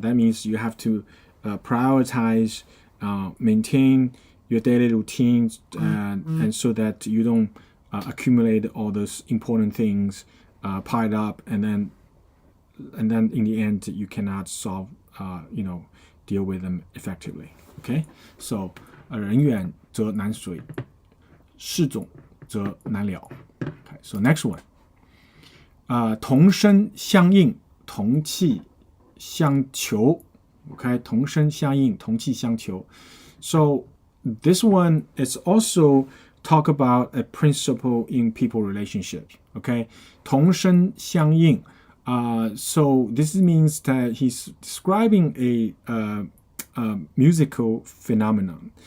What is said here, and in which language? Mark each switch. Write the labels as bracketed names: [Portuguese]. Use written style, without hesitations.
[English] That means you have to prioritize, maintain your daily routines, and so that you don't accumulate all those important things piled up, and then in the end you cannot solve, deal with them effectively. Okay, so [Chinese] 人远则难随，事总则难了. [English] Okay, so next one. [Chinese] 同声相应，同气相求. [English] Okay, [Chinese] 同声相应，同气相求. [English] So this one is also talk about a principle in people relationships. Okay, [Chinese] 同声相应. [English] So this means that he's describing a musical phenomenon.